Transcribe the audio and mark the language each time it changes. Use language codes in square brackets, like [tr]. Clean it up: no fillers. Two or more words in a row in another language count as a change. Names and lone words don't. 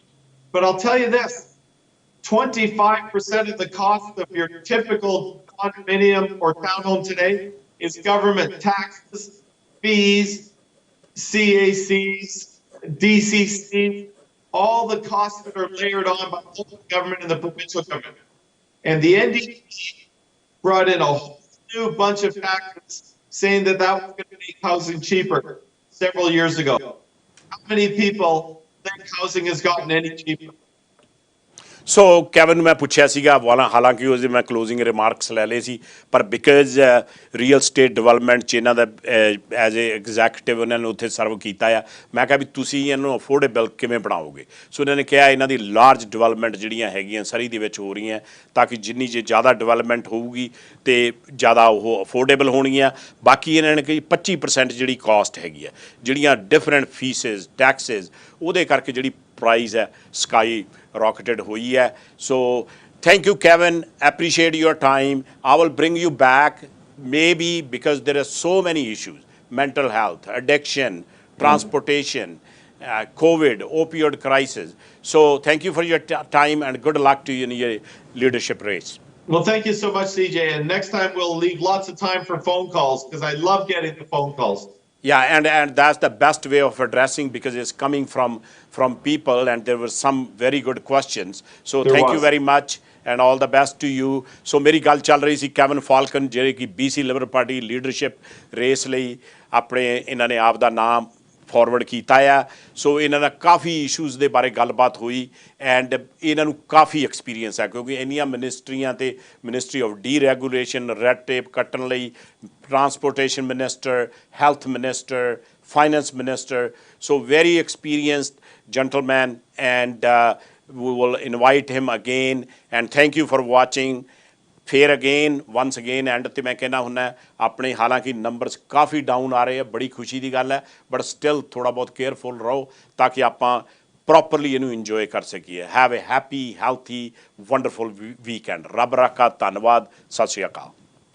[en] But I'll tell you this, 25% of the cost of your typical condominium or townhome today is government taxes, fees, CACs, DCCs, all the costs that are layered on by the local government and the provincial government. And the NDP brought in a whole new bunch of factors saying that that was going to make housing cheaper several years ago. How many people think housing has gotten any cheaper? [pa] ਸੋ ਕੈਵਨ ਨੂੰ ਮੈਂ ਪੁੱਛਿਆ ਸੀਗਾ ਹਾਲਾਂਕਿ ਉਹਦੇ ਮੈਂ [en] closing remarks [pa] ਲੈ ਲਏ ਸੀ ਪਰ [en] because real estate development [pa] 'ਚ ਇਹਨਾਂ ਦਾ [en] as a executive [pa] ਉਹਨਾਂ ਨੇ ਉੱਥੇ ਸਰਵ ਕੀਤਾ ਆ ਮੈਂ ਕਿਹਾ ਵੀ ਤੁਸੀਂ ਇਹਨੂੰ ਅਫੋਰਡੇਬਲ ਕਿਵੇਂ ਬਣਾਓਗੇ ਸੋ ਇਹਨਾਂ ਨੇ ਕਿਹਾ ਇਹਨਾਂ ਦੀ [en] large development [pa] ਜਿਹੜੀਆਂ ਹੈਗੀਆਂ ਸਰੀ ਦੇ ਵਿੱਚ ਹੋ ਰਹੀਆਂ ਤਾਂ ਕਿ ਜਿੰਨੀ ਜੇ ਜ਼ਿਆਦਾ ਡਿਵੈਲਪਮੈਂਟ ਹੋਊਗੀ ਤੇ ਜ਼ਿਆਦਾ ਉਹ ਅਫੋਰਡੇਬਲ ਹੋਣਗੀਆਂ ਬਾਕੀ ਇਹਨਾਂ ਨੇ ਕਿ 25% ਜਿਹੜੀ ਕਾਸਟ ਹੈਗੀ ਆ ਜਿਹੜੀਆਂ [en] different fees taxes [pa] ਉਹਦੇ ਕਰਕੇ ਜਿਹੜੀ ਪ੍ਰਾਈਸ ਹੈ [en] skyrocketed [hi] हुई है. [en] So thank you Kevin, appreciate your time. I will bring you back maybe because there are so many issues, mental health, addiction, transportation, COVID, opioid crisis. So thank you for your time and good luck to you in your leadership race. Well, thank you so much, CJ. And next time we'll leave lots of time for phone calls because I love getting the phone calls. Yeah, and that's the best way of addressing because it's coming from people and there were some very good questions. So thank you very much and all the best to you. [pa] So ਮੇਰੀ ਗੱਲ ਚੱਲ ਰਹੀ ਸੀ ਕੈਵਨ ਫਾਲਕਨ ਜਿਹੜੇ ਕਿ [en] BC Liberal Party leadership race [pa] ਲਈ ਆਪਣੇ ਇਹਨਾਂ ਨੇ ਆਪ ਦਾ ਨਾਮ ਫਾਰਵਰਡ ਕੀਤਾ ਆ ਸੋ ਇਹਨਾਂ ਦਾ ਕਾਫੀ ਇਸ਼ੂਜ਼ ਦੇ ਬਾਰੇ ਗੱਲਬਾਤ ਹੋਈ ਐਂਡ ਇਹਨਾਂ ਨੂੰ ਕਾਫੀ ਐਕਸਪੀਰੀਅੰਸ ਹੈ ਕਿਉਂਕਿ ਇੰਨੀਆਂ ਮਿਨਿਸਟਰੀਆਂ ਤੇ [en] ministry of deregulation red tape [pa] ਕੱਟਣ ਲਈ ਟਰਾਂਸਪੋਰਟੇਸ਼ਨ [en] minister health minister finance minister so very experienced gentleman and we will invite him again and thank you for watching [pa] ਫਿਰ [en] again once again and [pa] 'ਤੇ ਮੈਂ ਕਹਿੰਦਾ ਹੁੰਦਾ ਆਪਣੇ ਹਾਲਾਂਕਿ ਨੰਬਰਸ ਕਾਫੀ ਡਾਊਨ ਆ ਰਹੇ ਆ ਬੜੀ ਖੁਸ਼ੀ ਦੀ ਗੱਲ ਹੈ [en] but still [pa] ਥੋੜ੍ਹਾ ਬਹੁਤ ਕੇਅਰਫੁਲ ਰਹੋ ਤਾਂ ਕਿ ਆਪਾਂ ਪ੍ਰੋਪਰਲੀ ਇਹਨੂੰ ਇੰਜੋਏ ਕਰ ਸਕੀਏ [en] have a happy healthy wonderful weekend [pa] ਰੱਬ ਰਾਖਾ ਧੰਨਵਾਦ ਸਤਿ ਸ਼੍ਰੀ ਅਕਾਲ